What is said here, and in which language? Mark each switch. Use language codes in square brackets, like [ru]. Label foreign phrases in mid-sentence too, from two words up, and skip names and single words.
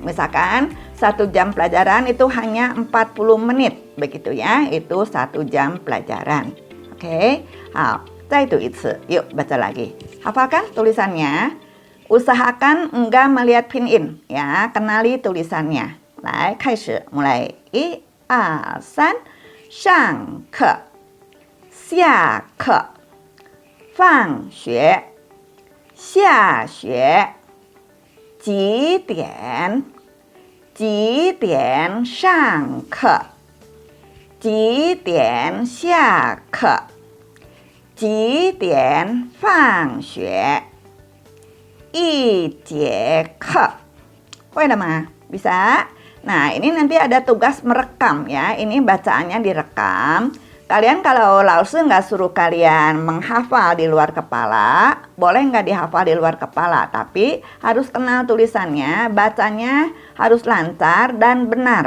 [id] Misalkan 1 jam pelajaran itu hanya 40 menit. Begitu ya, itu 1 jam pelajaran. Oke, itu. Yuk baca lagi. Hafalkan tulisannya. Usahakan enggak melihat pinyin ya, kenali tulisannya. [zh] 来，开始, mulai. [id] 1, 2, 3, [zh] 上课下课放学下学几点上课几点下课几点放学一节课 会了吗? [id] Bisa? Nah, ini nanti ada tugas merekam ya. Ini bacaannya direkam. Kalian kalau Lause nggak suruh kalian menghafal di luar kepala, boleh nggak dihafal di luar kepala, tapi harus kenal tulisannya, bacanya harus lancar dan benar.